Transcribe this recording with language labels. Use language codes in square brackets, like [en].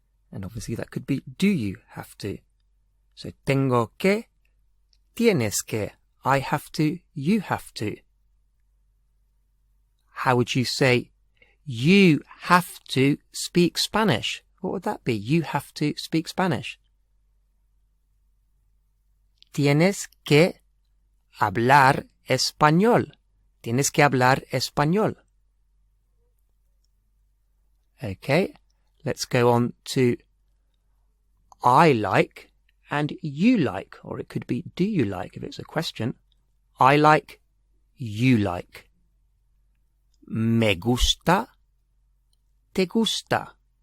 [en] And obviously that could be do you have to. So tengo que, tienes que, I have to, you have to. How would you say, you have to speak Spanish? What would that be? You have to speak Spanish. [es] Tienes que hablar español. Tienes que hablar español. [en] Okay, let's go on to I like and you like, or it could be do you like if it's a question. I like, you like. Me gusta, te gusta.